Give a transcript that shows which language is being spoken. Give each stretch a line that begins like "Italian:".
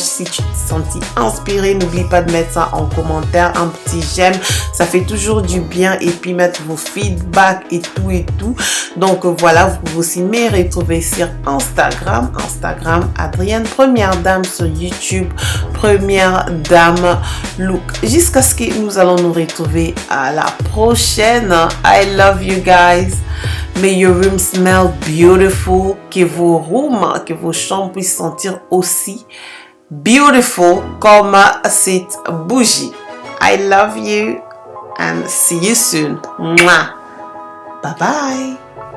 French: Si tu t'es senti inspiré, n'oublie pas de mettre ça en commentaire, un petit j'aime, ça fait toujours du bien, et puis mettre vos feedbacks et tout. Donc voilà, vous pouvez aussi me retrouver sur Instagram Adrienne première dame, sur YouTube première dame look, jusqu'à ce que nous allons nous retrouver à la prochaine.
English: I love you guys. May your room smell beautiful.
French: Que vos chambres puissent sentir aussi beautiful comme cette bougie.
English: I love you and see you soon. Mwah. Bye bye.